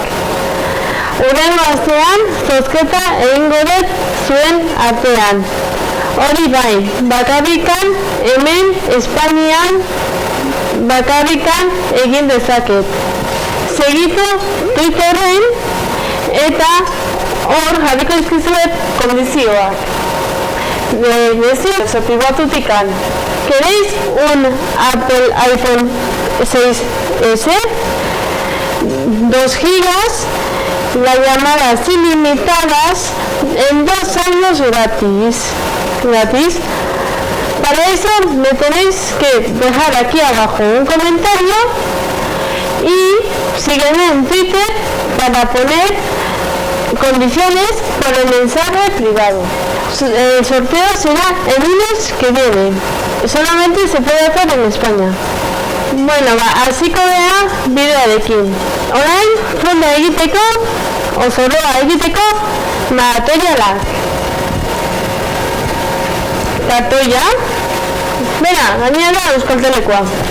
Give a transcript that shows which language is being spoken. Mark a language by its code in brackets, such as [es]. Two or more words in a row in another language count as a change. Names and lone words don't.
[eu] Hurrengo astean, zozketa egingo dut zuen artean. Hori bai, bakarrikan hemen Espainian bakarrikan egin dezaket. Segitu Twitterren eta hor jarriko izkizuet kondizioak. Decir, sopibotutikan. [es] ¿Queréis un Apple iPhone 6S? 2 gigas, las llamadas ilimitadas en 2 años gratis. Para eso me tenéis que dejar aquí abajo un comentario y sígueme en Twitter para poner condiciones por el mensaje privado. El sorteo será el lunes que viene. Solamente se puede hacer en España. [eu] Bueno, hasiko gara bideoarekin. Orain, fonda egiteko, zorroa egiteko, materialak. Kartoia. Bera, gainera Euskaltelekoa.